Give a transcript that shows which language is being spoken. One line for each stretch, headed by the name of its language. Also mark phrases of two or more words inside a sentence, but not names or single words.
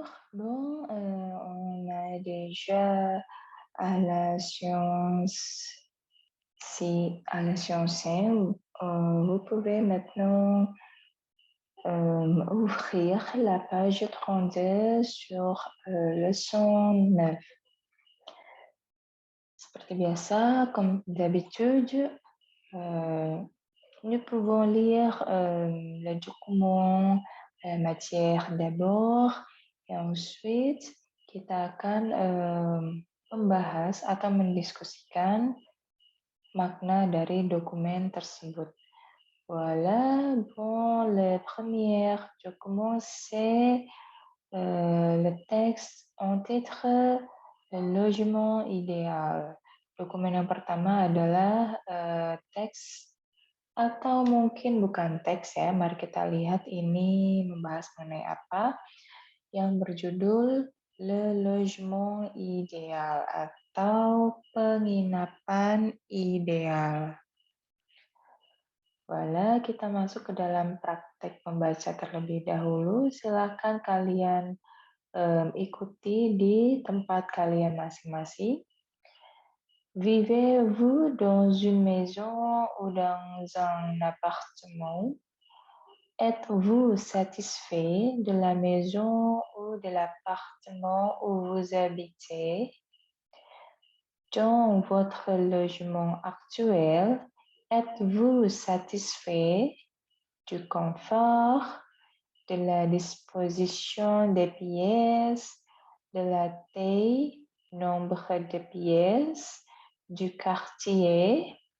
French: Bon, on a déjà à la séance à la séance 1, vous pouvez maintenant ouvrir la page 32 sur leçon 9.
Indonesian: Seperti biasa,
French: comme d'habitude, nous pouvons lire le document matière d'abord, et ensuite
Indonesian: kita akan membahas atau mendiskusikan makna dari dokumen tersebut.
French: Voilà, bon, le premier document, c'est le texte en titre Le logement idéal.
Indonesian: Dokumen yang pertama adalah teks atau mungkin bukan teks ya, mari kita lihat ini membahas mengenai apa, yang berjudul Le Logement Idéal atau penginapan ideal. Voilà, kita masuk ke dalam praktek membaca terlebih dahulu. Silakan kalian ikuti di tempat kalian masing-masing.
French: Vivez-vous dans une maison ou dans un appartement? Êtes-vous satisfait de la maison ou de l'appartement où vous habitez? Dans votre logement actuel, êtes-vous satisfait du confort, de la disposition des pièces, de la taille, nombre de pièces, du quartier?